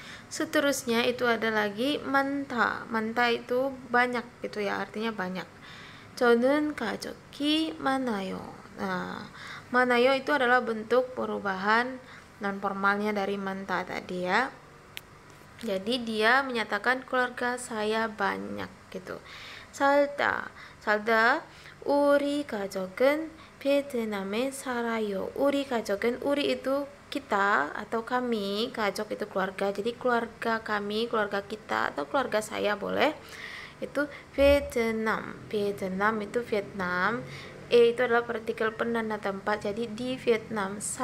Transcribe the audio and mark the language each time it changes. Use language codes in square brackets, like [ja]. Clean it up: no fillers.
[id] Seterusnya itu ada lagi manta itu banyak gitu ya, artinya banyak. [ko] 저는 가족이 많아요. [id] Nah, manayo itu adalah bentuk perubahan non formalnya dari manta tadi ya. Jadi dia menyatakan keluarga saya banyak gitu. [ko] 살다 우리 가족은 베트남에 살아요. 우리 가족은, [id] 우리 itu kita atau kami, 가족 itu keluarga. Jadi keluarga kami, keluarga kita atau keluarga saya boleh. Itu Vietnam itu Vietnam. Itu adalah partikel penanda tempat, jadi di Vietnam.